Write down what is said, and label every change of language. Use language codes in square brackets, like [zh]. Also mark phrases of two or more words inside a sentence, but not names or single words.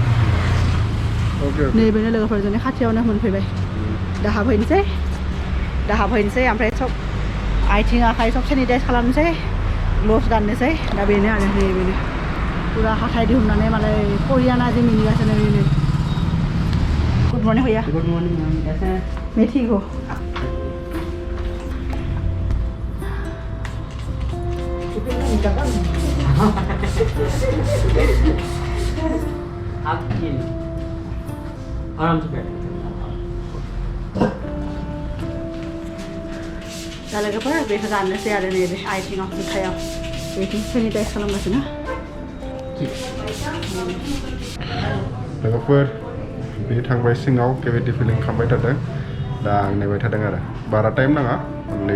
[brx] नैबेनो लोगोफोर जोंनि खाथियावनो मोनफैबाय दा हाबहैनोसै ओमफ्राय सब आथिं आखाइ सब सेनिटाइज खालामनोसै ग्लभ्स गाननोसै दा बेनो आरो नैबेनो पुरा हाथाय दिहुननानै मालाय कोरियाना जे मिनिगासिनो बेनो [en] good morning [brx] भैया [en] good morning ma'am [hi] कैसे हैं मैं ठीक हूँ आप ये आराम से बैठो [brx] दा लोगोफोर बेखौ गाननोसै आरो नैबे आथिङाव जुथायाव बेथिं सेनिटाइज खालामगासिनो लोगोफोर बे थांबाय सिङाव केभिटि फिलिं खालामबाय थादों दा आं नेबाय थादों आरो बारा टाइम नाङा अनलि